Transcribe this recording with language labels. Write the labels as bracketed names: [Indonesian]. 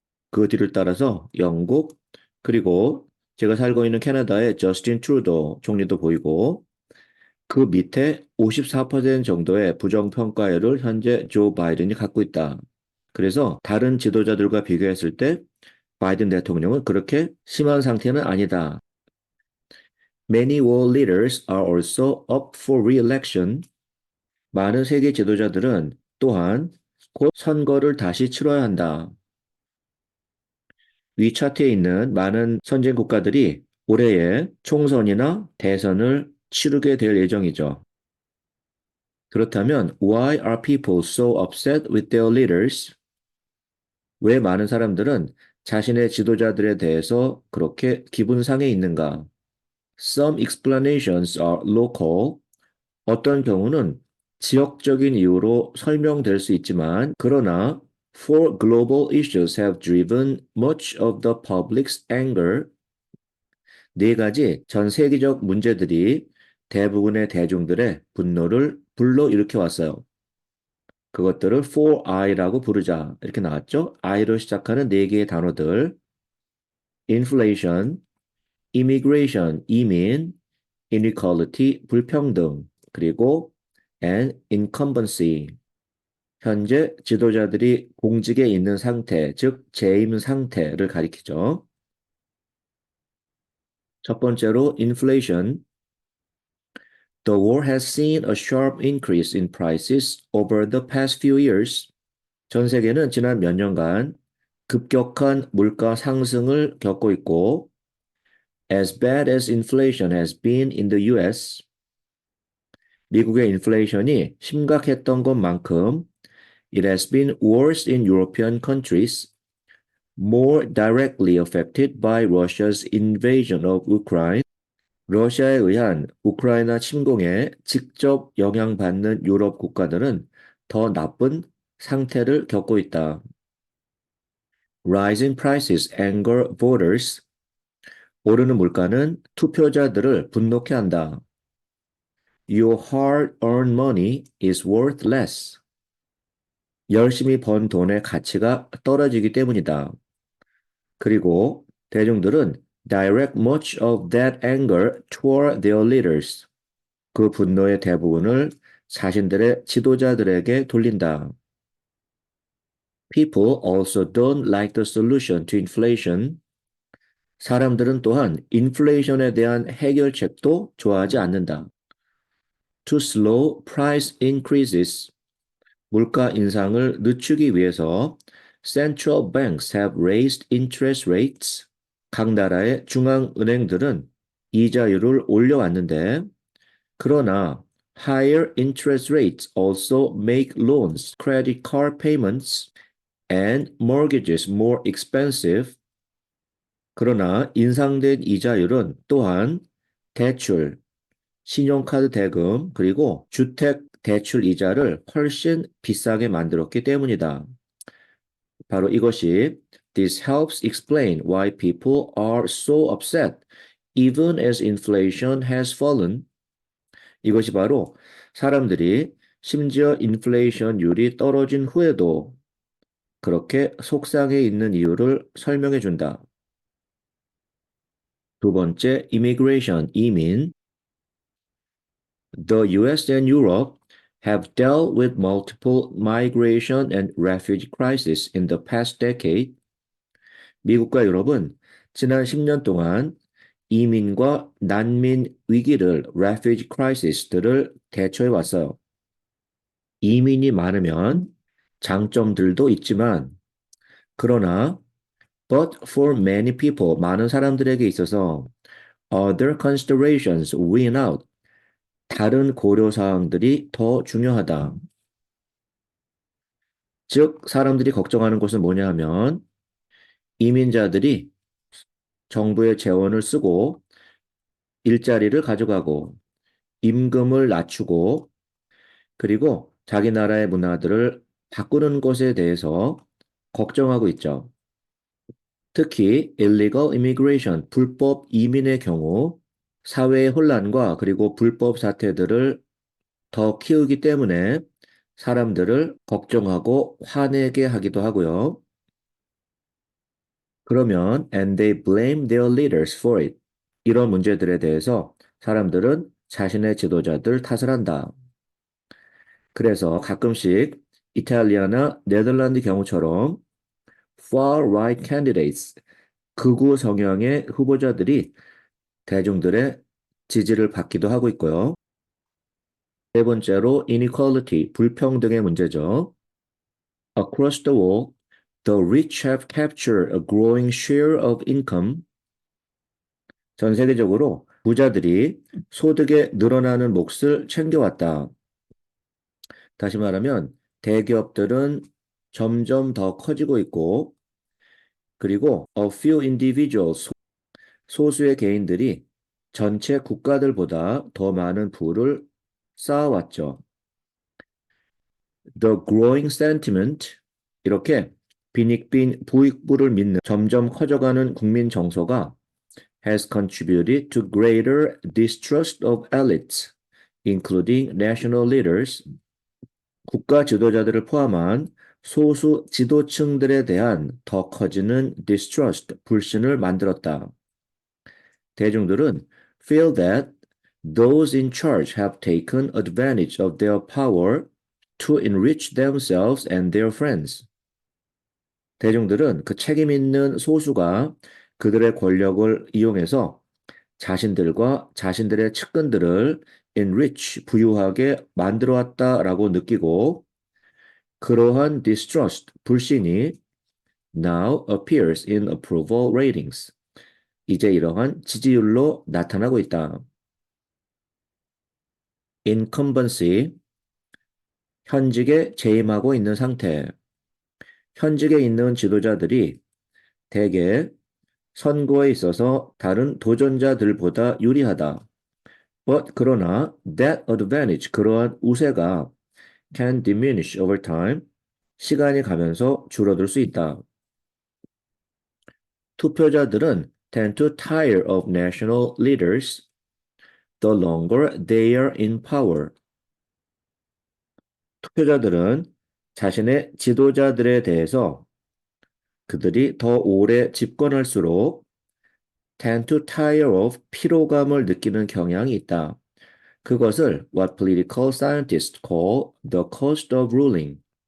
[Korean] 그 뒤를 따라서 영국, 그리고 제가 살고 있는 캐나다의 저스틴 트루도 총리도 보이고, 그 밑에 54% 정도의 부정평가율을 현재 조 바이든이 갖고 있다. 그래서 다른 지도자들과 비교했을 때 바이든 대통령은 그렇게 심한 상태는 아니다. [English] Many world leaders are also up for re-election. [Korean] 많은 세계 지도자들은 또한 곧 선거를 다시 치러야 한다. 위 차트에 있는 많은 선진 국가들이 올해에 총선이나 대선을 치르게 될 예정이죠. 그렇다면 [English] why are people so upset with their leaders? [Korean] 왜 많은 사람들은 자신의 지도자들에 대해서 그렇게 기분 상해 있는가? [English] Some explanations are local. [Korean] 어떤 경우는 지역적인 이유로 설명될 수 있지만, 그러나 [English] four global issues have driven much of the public's anger. [Korean] 네 가지 전 세계적 문제들이 대부분의 대중들의 분노를 불러일으켜 왔어요. 그것들을 4I라고 부르자. 이렇게 나왔죠? I로 시작하는 네 개의 단어들. Inflation, Immigration, 이민, Inequality, 불평등, 그리고 and Incumbency, 현재 지도자들이 공직에 있는 상태, 즉 재임 상태를 가리키죠. 첫 번째로 Inflation. [English] The war has seen a sharp increase in prices over the past few years. [Korean] 전 세계는 지난 몇 년간 급격한 물가 상승을 겪고 있고, [English] as bad as inflation has been in the US, [Korean] 미국의 인플레이션이 심각했던 것만큼, [English] it has been worse in European countries, more directly affected by Russia's invasion of Ukraine. [Korean] 러시아에 의한 우크라이나 침공에 직접 영향받는 유럽 국가들은 더 나쁜 상태를 겪고 있다. [English] Rising prices anger voters. [Korean] 오르는 물가는 투표자들을 분노케 한다. [English] Your hard-earned money is worth less. [Korean] 열심히 번 돈의 가치가 떨어지기 때문이다. 그리고 대중들은 [English] direct much of that anger toward their leaders. [Korean] 그 분노의 대부분을 자신들의 지도자들에게 돌린다. [English] People also don't like the solution to inflation. [Korean] 사람들은 또한 인플레이션에 대한 해결책도 좋아하지 않는다. [English] To slow price increases. [Korean] 물가 인상을 늦추기 위해서 [English] central banks have raised interest rates. [Korean] 각 나라의 중앙은행들은 이자율을 올려왔는데, 그러나 [English] higher interest rates also make loans, credit card payments, and mortgages more expensive. [Korean] 그러나 인상된 이자율은 또한 대출, 신용카드 대금, 그리고 주택 대출 이자를 훨씬 비싸게 만들었기 때문이다. 바로 이것이 [English] This helps explain why people are so upset even as inflation has fallen. [Korean] 이것이 바로 사람들이 심지어 인플레이션율이 떨어진 후에도 그렇게 속상해 있는 이유를 설명해 준다. 두 번째, immigration, 이민. [English] The US and Europe have dealt with multiple migration and refugee crises in the past decade. [Korean] 미국과 유럽은 지난 10년 동안 이민과 난민 위기를, refugee crisis들을 대처해 왔어요. 이민이 많으면 장점들도 있지만, 그러나, [English] but for many people, [Korean] 많은 사람들에게 있어서 [English] other considerations win out. [Korean] 다른 고려사항들이 더 중요하다. 즉, 사람들이 걱정하는 것은 뭐냐 하면 이민자들이 정부의 재원을 쓰고 일자리를 가져가고 임금을 낮추고 그리고 자기 나라의 문화들을 바꾸는 것에 대해서 걱정하고 있죠. 특히 illegal immigration, 불법 이민의 경우 사회의 혼란과 그리고 불법 사태들을 더 키우기 때문에 사람들을 걱정하고 화내게 하기도 하고요. 그러면 [English] and they blame their leaders for it. [Korean] 이런 문제들에 대해서 사람들은 자신의 지도자들 탓을 한다. 그래서 가끔씩 이탈리아나 네덜란드 경우처럼 [English] far right candidates, [Korean] 극우 성향의 후보자들이 대중들의 지지를 받기도 하고 있고요. 세 번째로 inequality, 불평등의 문제죠. [English] Across the world, the rich have captured a growing share of income. [Korean] 전 세계적으로 부자들이 소득의 늘어나는 몫을 챙겨왔다. 다시 말하면 대기업들은 점점 더 커지고 있고 그리고 [English] a few individuals, [Korean] 소수의 개인들이 전체 국가들보다 더 많은 부를 쌓아왔죠. [English] The growing sentiment, [Korean] 이렇게 빈익빈 부익부를 믿는 점점 커져가는 국민 정서가 [English] has contributed to greater distrust of elites, including national leaders. [Korean] 국가 지도자들을 포함한 소수 지도층들에 대한 더 커지는 distrust, 불신을 만들었다. 대중들은 [English] feel that those in charge have taken advantage of their power to enrich themselves and their friends. [Korean] 대중들은 그 책임 있는 소수가 그들의 권력을 이용해서 자신들과 자신들의 측근들을 enrich, 부유하게 만들어 왔다라고 느끼고 그러한 distrust, 불신이 [English] now appears in approval ratings. [Korean] 이제 이러한 지지율로 나타나고 있다. incumbency, 현직에 재임하고 있는 상태. 현직에 있는 지도자들이 대개 선거에 있어서 다른 도전자들보다 유리하다. 그러나 [English] that advantage, [Korean] 그러한 우세가 [English] can diminish over time, [Korean] 시간이 가면서 줄어들 수 있다. 투표자들은 [English] tend to tire of national leaders the longer they are in power. [Korean] 투표자들은 자신의 지도자들에 대해서 그들이 더 오래 집권할수록 [English] tend to tire of [Korean] 피로감을 느끼는 경향이 있다. 그것을 [English] what political scientists call the cost of ruling.